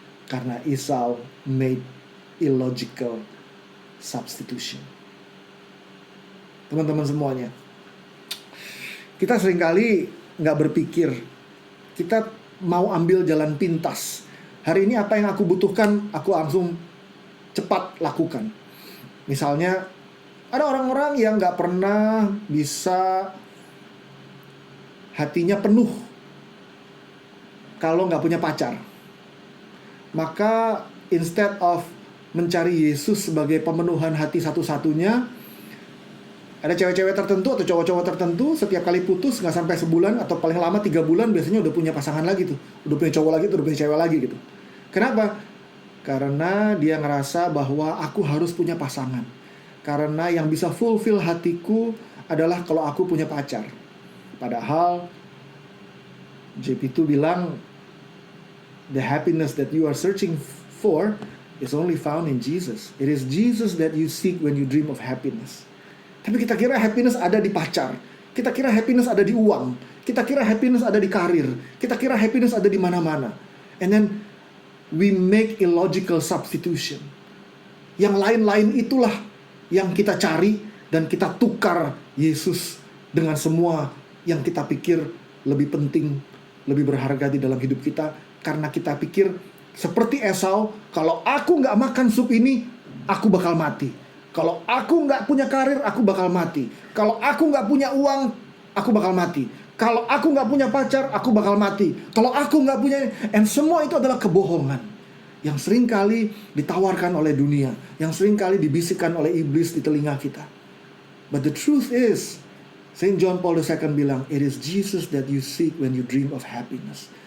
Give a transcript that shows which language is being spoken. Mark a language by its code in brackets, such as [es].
[id] Karena [en] Esau made illogical substitution. [id] Teman-teman semuanya, kita seringkali nggak berpikir, kita mau ambil jalan pintas. Hari ini apa yang aku butuhkan, aku langsung cepat lakukan. Misalnya, ada orang-orang yang nggak pernah bisa hatinya penuh kalau nggak punya pacar. Maka [en] instead of [id] mencari Yesus sebagai pemenuhan hati satu-satunya, ada cewek-cewek tertentu atau cowok-cowok tertentu setiap kali putus nggak sampai sebulan atau paling lama 3 bulan biasanya udah punya pasangan lagi tuh, udah punya cowok lagi tuh, udah punya cewek lagi gitu. Kenapa? Karena dia ngerasa bahwa aku harus punya pasangan. karena yang bisa fulfill hatiku adalah kalau aku punya pacar. Padahal JP2 bilang, [en] the happiness that you are searching for is only found in Jesus. It is Jesus that you seek when you dream of happiness. [id] Tapi kita kira happiness ada di pacar. Kita kira happiness ada di uang. Kita kira happiness ada di karir. Kita kira happiness ada di mana-mana. [en] And then we make illogical substitution. [id] Yang lain-lain itulah yang kita cari dan kita tukar Yesus dengan semua yang kita pikir lebih penting, lebih berharga di dalam hidup kita. Karena kita pikir seperti Esau, kalau aku nggak makan sup ini, aku bakal mati. Kalau aku nggak punya karir, aku bakal mati. Kalau aku nggak punya uang, aku bakal mati. Kalau aku nggak punya pacar, aku bakal mati. Kalau aku nggak punya... And semua itu adalah kebohongan yang seringkali ditawarkan oleh dunia, yang seringkali dibisikkan oleh iblis di telinga kita. [en] But the truth is, Saint John Paul II [id] bilang, [en] it is Jesus that you seek when you dream of happiness.